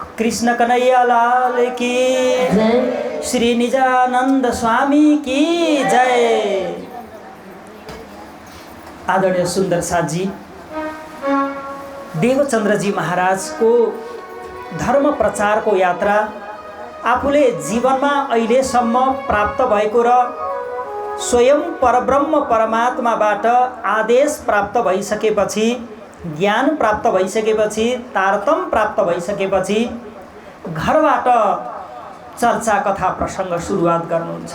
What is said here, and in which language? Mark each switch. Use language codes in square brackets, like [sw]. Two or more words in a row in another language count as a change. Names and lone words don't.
[hi] कृष्ण कन्हैया लाल की जय श्री निजानंद स्वामी की जय। [ne] आदरणीय सुन्दर साथजी, देवचन्द्रजी महाराजको धर्म प्रचारको यात्रा आफूले जीवनमा अहिलेसम्म प्राप्त भएको र स्वयं परब्रह्म परमात्माबाट आदेश प्राप्त भइसकेपछि, ज्ञान प्राप्त भइसकेपछि, तारतम प्राप्त भइसकेपछि घरबाट चर्चा कथा प्रसङ्ग सुरुवात गर्नुहुन्छ।